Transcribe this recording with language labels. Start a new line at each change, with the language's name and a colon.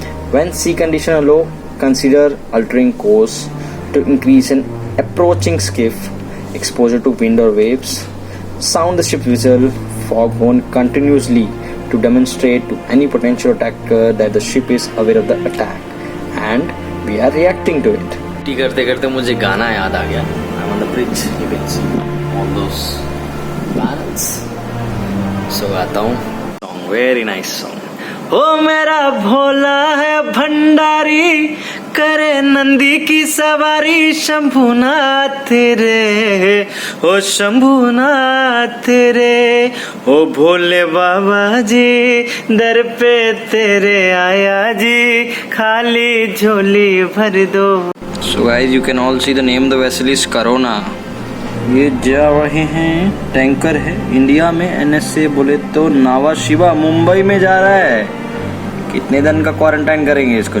English: When sea condition are low, consider altering course to increase an approaching skiff exposure to wind or waves. Sound the ship whistle foghorn continuously to demonstrate to any potential attacker that the ship is aware of the attack and we are reacting to it.
Hindi: करते करते मुझे गाना याद आ गया.
English: I'm on the bridge. You can see all those bands. So
Hindi: गाता हूँ.
English: Song, very nice song.
Hindi: ओ मेरा भोला है भंडारी करे नंदी की सवारी शंभुनाथ रे ओ शंभुनाथ रे ओ भोले बाबा जी दर पे तेरे आया जी खाली झोली भर दो.
English: So guys, you can all see the name of the vessel is Corona.
Hindi: ये जा रहे हैं, टैंकर है इंडिया में. NSA बोले तो नावा शिवा मुंबई में जा रहा है. कितने दिन का क्वारंटाइन करेंगे इसको?